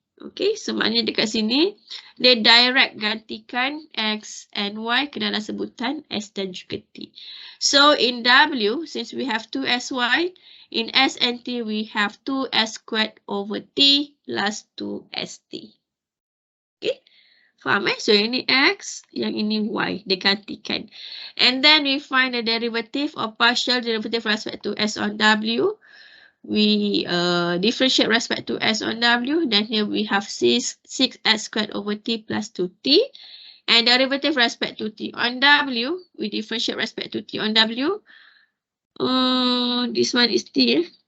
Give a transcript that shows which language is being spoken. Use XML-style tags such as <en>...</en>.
<ms>Okay, so maknanya dekat sini, dia direct gantikan X and Y ke dalam sebutan S dan juga T.</ms> <en>So in W, since we have 2SY, in S and T we have 2S squared over T plus 2ST.</en> <ms>Okay, faham So ini X, yang ini Y, digantikan.</ms> <en>And then we find the derivative or partial derivative respect to S on W. We differentiate respect to S on W. Then here we have 6S squared over T plus 2T. And derivative respect to T on W, we differentiate respect to T on W. This one is T.</en>